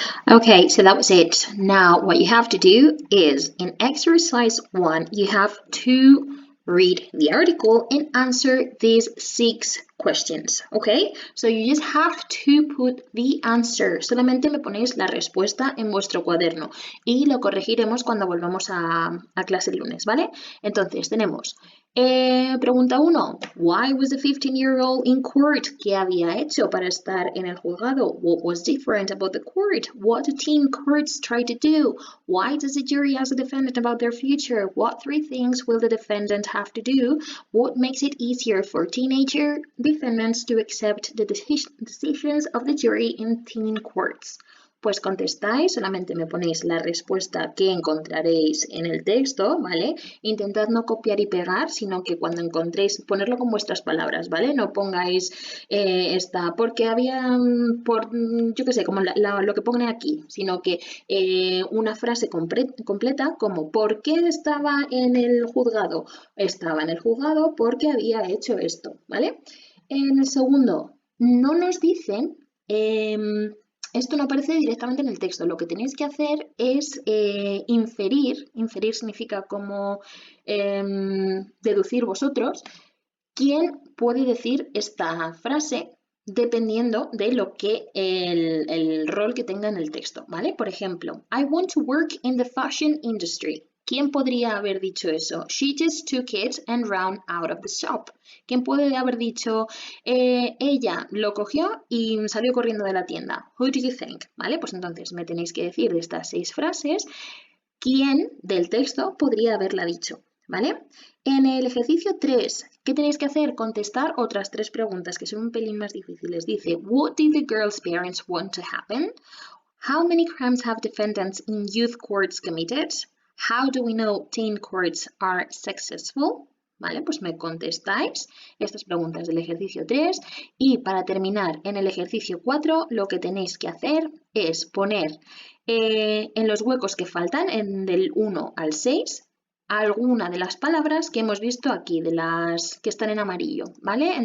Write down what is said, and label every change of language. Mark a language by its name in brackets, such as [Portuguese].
[English] Okay, so that was it. Now, what you have to do is, in exercise 1, you have to read the article and answer these 6 questions, okay? So you just have to put the answer. [Spanish] Solamente me ponéis la respuesta en vuestro cuaderno y lo corregiremos cuando volvamos a clase el lunes, ¿vale? Entonces, tenemos pregunta 1. [English] Why was the 15-year-old in court? [Spanish] ¿Qué había hecho para estar en el juzgado? [English] What was different about the court? What do teen courts try to do? Why does the jury ask the defendant about their future? What 3 things will the defendant have to do? What makes it easier for teenager defendants to accept the decisions of the jury in teen courts? [Spanish] Pues contestáis, solamente me ponéis la respuesta que encontraréis en el texto, ¿vale? Intentad no copiar y pegar, sino que cuando encontréis, ponerlo con vuestras palabras, ¿vale? No pongáis porque había, yo qué sé, como lo que pone aquí, sino que una frase completa como ¿por qué estaba en el juzgado? Estaba en el juzgado porque había hecho esto, ¿vale? En el segundo, no nos dicen... esto no aparece directamente en el texto. Lo que tenéis que hacer es inferir. Inferir significa como deducir vosotros. ¿Quién puede decir esta frase dependiendo de lo que el rol que tenga en el texto, ¿vale? Por ejemplo, [English] I want to work in the fashion industry. [Spanish] ¿Quién podría haber dicho eso? [English] She just took it and ran out of the shop. [Spanish] ¿Quién puede haber dicho ella lo cogió y salió corriendo de la tienda? [English] Who do you think? [Spanish] ¿Vale? Pues entonces me tenéis que decir de estas 6 frases quién del texto podría haberla dicho, ¿vale? En el ejercicio 3, ¿qué tenéis que hacer? Contestar otras 3 preguntas que son un pelín más difíciles. [English] Dice, what did the girl's parents want to happen? How many crimes have defendants in youth courts committed? How do we know teen courts are successful? [Spanish] ¿Vale? Pues me contestáis estas preguntas del ejercicio 3 y para terminar en el ejercicio 4 lo que tenéis que hacer es poner en los huecos que faltan, del 1 al 6, alguna de las palabras que hemos visto aquí, de las que están en amarillo, ¿vale?